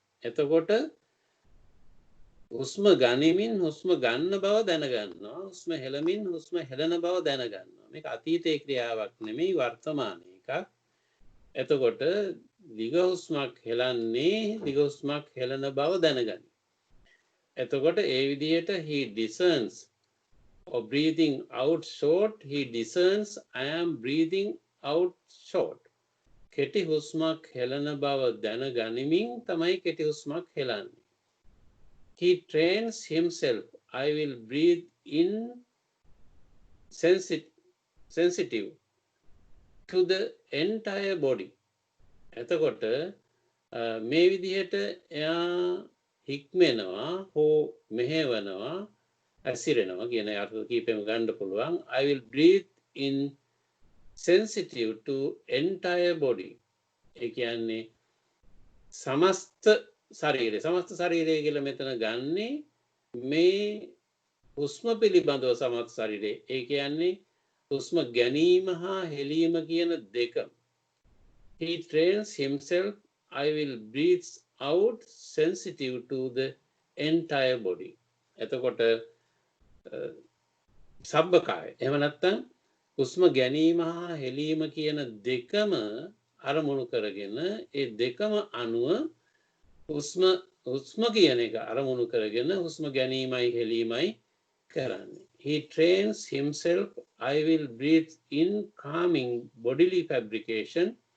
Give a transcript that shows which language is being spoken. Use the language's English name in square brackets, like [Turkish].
[Sinhala] එතකොට හුස්ම ගනිමින් හුස්ම ගන්න බව දැනගන්නවා. හුස්ම හෙළමින් හුස්ම හෙළන බව දැනගන්නවා. මේක අතීතයේ ක්‍රියාවක් නෙමෙයි වර්තමාන එකක්. එතකොට දිග හුස්මක් හෙළන්නේ දිග හුස්මක් හෙළන බව දැනගන්න. එතකොට ඒ විදිහට [English] he discerns or breathing out short, he discerns I am breathing out short. [Sinhala] කෙටි හුස්මක් හෙළන බව දැනගනිමින් තමයි කෙටි හුස්මක් හෙළන්නේ. [English] He trains himself. I will breathe in sensitive to the entire body. [Sinhala] එතකොට මේ විදිහට එයා හික්මෙනවා හෝ මෙහෙවනවා ඇසිරෙනවා කියන අර්ථ කීපෙම ගන්න පුළුවන්. [English] I will breathe in sensitive to entire body. [Sinhala] ඒ කියන්නේ සමස්ත ශරීරය කියලා මෙතන ගන්නේ මේ හුස්ම පිළිබඳව සමස්ත ශරීරය. ඒ කියන්නේ හුස්ම ගැනීම හා හෙලීම කියන දෙක. [English] He trains himself. I will breathe out sensitive to the entire body. [Sinhala] එතකොට සබ්බකාය. එහෙම නැත්නම් හුස්ම ගැනීම හා හෙලීම කියන දෙකම අරමුණු කරගෙන ඒ දෙකම අනුව හුස්ම කියන එක අරමුණු කරගෙන හුස්ම ගැනීමයි හෙලීමයි කරන්නේ. [English] He trains himself. I will breathe in calming bodily fabrication.